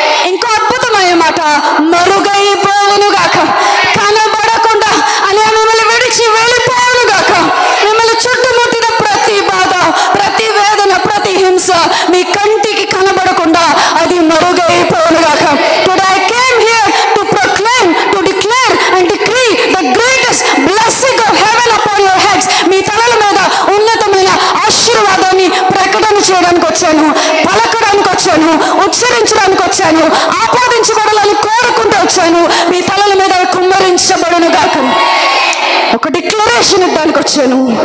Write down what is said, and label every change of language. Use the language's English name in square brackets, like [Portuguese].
[Telugu] ఇంకో అద్భుతమైన మాట, మరుగైపోవును గాక. కనబడకుండా అలా మిమ్మల్ని విడిచి వెళ్ళిపోవును గాక. మిమ్మల్ని చుట్టుముట్టిన ప్రతి బాధ, ప్రతి వేదన, ప్రతి హింస మీ కంటికి కనబడకుండా అది మరుగైపోవును గాక. [English] Today I came here to proclaim, to declare and decree the greatest blessing of heaven upon your heads. [Telugu] మీ తలల మీద ఉన్నతమైన ఆశీర్వాదాన్ని ప్రకటన చేయడానికి వచ్చాను, పలకడానికి వచ్చాను, ఉచ్చరించడానికి వచ్చాను, ఆపాదించబడాలని కోరుకుంటూ వచ్చాను. మీ తలల మీద కుమ్మరించబడును గాక. ఒక డిక్లరేషన్ ఇవ్వడానికి వచ్చాను.